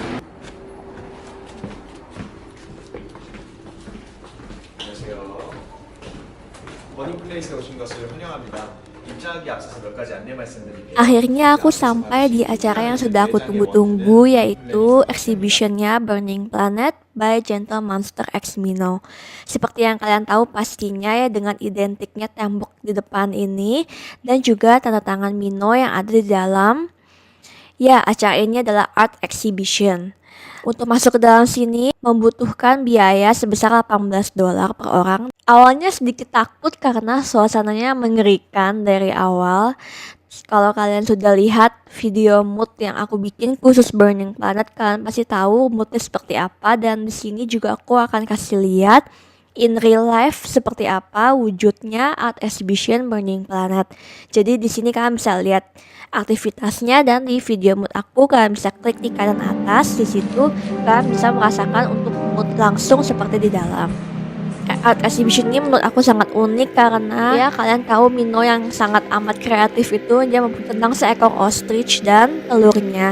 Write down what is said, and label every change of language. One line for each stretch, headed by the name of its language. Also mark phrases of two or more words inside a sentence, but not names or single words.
Korean: 안녕하세요. 버닝플레이스에 오신 것을 환영합니다. 입장하기 앞서서 몇 가지 안내 말씀드릴게요.
Indonesian: Akhirnya aku sampai di acara yang sudah aku tunggu-tunggu, yaitu exhibitionnya Burning Planet by Gentle Monster X Mino. Seperti yang kalian tahu pastinya ya, dengan identiknya tembok di depan ini dan juga tanda tangan Mino yang ada di dalam. Ya, acara ini adalah
English: art exhibition.
Indonesian: Untuk masuk ke dalam sini membutuhkan biaya sebesar $18 per orang. Awalnya sedikit takut karena suasananya mengerikan dari awal. Kalau kalian sudah lihat video mood yang aku bikin khusus Burning Planet, kalian pasti tahu moodnya seperti apa, dan di sini juga aku akan kasih lihat
English: in real life
Indonesian: seperti apa wujudnya
English: art exhibition
Indonesian: Burning Planet. Jadi di sini kalian bisa lihat aktivitasnya, dan di video mood aku kalian bisa klik di kanan atas. Di situ kalian bisa merasakan untuk mood langsung seperti di dalam.
English: Art exhibition
Indonesian: ini menurut aku sangat unik karena ya kalian tahu Mino yang sangat amat kreatif itu, dia membuat tentang seekor ostrich dan telurnya.